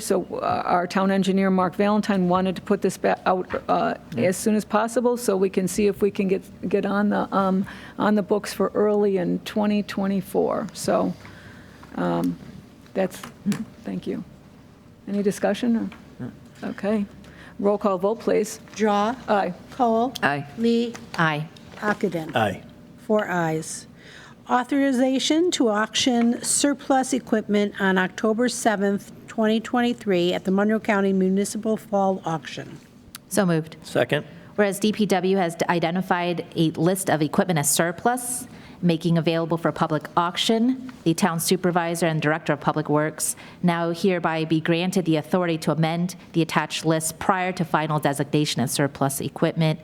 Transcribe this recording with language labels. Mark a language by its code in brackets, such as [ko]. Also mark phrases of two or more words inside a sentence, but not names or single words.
[en] So our town engineer, Mark Valentine, wanted to put this back out as soon as possible so we can see if we can get on the books for early in 2024. So thank you. Any discussion? Okay. Roll call vote, please. Drawe. Aye. Kohl. Aye. Lee. Aye. Ockenden. Aye. 4 ayes. Authorization to auction surplus equipment on October 7th, 2023 at the Monroe County Municipal Fall Auction. So moved. Second. Whereas DPW has identified a list of equipment as surplus, making available for public auction, the town supervisor and director of public works now hereby be granted the authority to amend the attached list prior to final designation as surplus equipment.